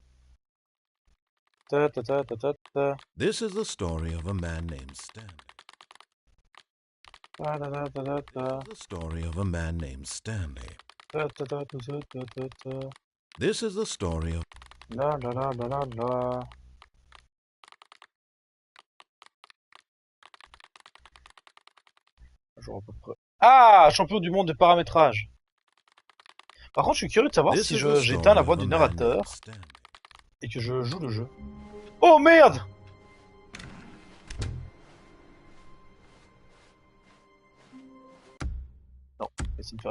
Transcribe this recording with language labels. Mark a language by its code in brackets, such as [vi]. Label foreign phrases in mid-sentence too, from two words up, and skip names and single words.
[en] Ta ta ta ta ta ta. This is the story of a man named Stanley. Ta ta ta ta ta ta. The story of a man named Stanley. Ta ta ta ta ta ta ta ta. This is the story of... [fr] La la la la la la. Genre à peu près. Ah, champion du monde de paramétrage. Par contre, je suis curieux de savoir [en] This [fr] si [en] is the [fr] j'éteins la [en] story [fr] voix [en] of a [fr] du [en] man [fr] narrateur [en] named Stanley. [fr] et que je joue le jeu. Oh merde! Non, ça ne fait rien.